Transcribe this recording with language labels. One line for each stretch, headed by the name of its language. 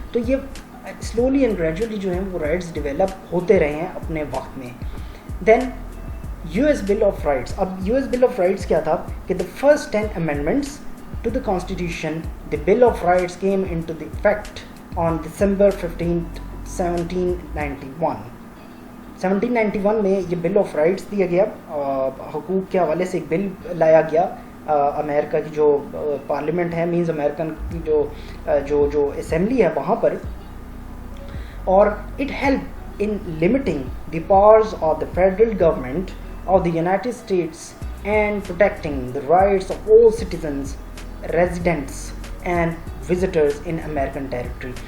Urdu: تو یہ
English: slowly and gradually
Urdu: جو ہیں وہ رائٹس ڈیولپ ہوتے رہے ہیں اپنے وقت میں.
English: Then U S bill of rights. اب U S bill of rights
Urdu: کیا تھا کہ
English: The first 10 amendments to the constitution, the bill of rights came into the effect on December 15th 1791.
Urdu: 1791 میں یہ بل آف رائٹس دیا گیا, حقوق کے حوالے سے ایک بل لایا گیا امریکہ کی جو پارلیمنٹ ہے, مینز امریکن کی جو اسمبلی ہے وہاں پر, اور
English: It help in limiting the powers of the federal government of the United States and protecting the rights of all citizens, residents and visitors in American territory.